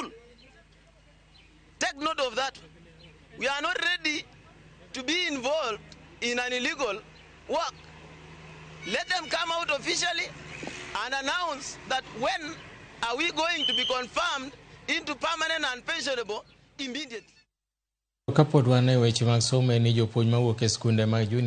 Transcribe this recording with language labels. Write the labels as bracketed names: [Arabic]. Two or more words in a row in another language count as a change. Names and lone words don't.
[English] Take note of that. We are not ready to be involved in an illegal work. Let them come out officially and announce that when are we going to be confirmed into permanent and pensionable immediately. [Luo (Kenya and Tanzania)] Kapod wane weche mag somo ni jopuonj mawuok e skunde mag